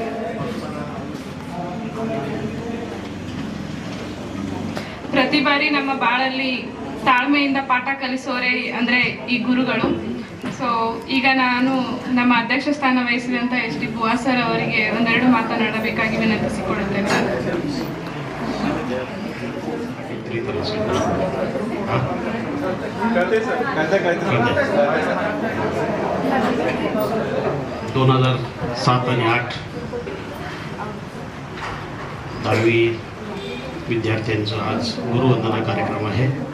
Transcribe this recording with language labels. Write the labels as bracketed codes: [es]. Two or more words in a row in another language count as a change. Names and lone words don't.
[kn] ಪ್ರತಿ ಬಾರಿ ನಮ್ಮ ಬಾಳಲ್ಲಿ ತಾಳ್ಮೆಯಿಂದ ಪಾಠ ಕಲಿಸೋರೆ ಅಂದ್ರೆ ಈ ಗುರುಗಳು. ಸೊ ಈಗ ನಾನು ನಮ್ಮ ಅಧ್ಯಕ್ಷ ಸ್ಥಾನ ವಹಿಸಿದಂಥ SD ಬುವಾ ಸರ್ ಅವರಿಗೆ ಒಂದೆರಡು ಮಾತನಾಡಬೇಕಾಗಿ ವಿನಂತಿಸಿಕೊಳ್ಳುತ್ತೇನೆ. [mr] दोन 2007 आणि 2008 10वी विद्यार्थ्यांचा आज गुरुवंदना कार्यक्रम आहे.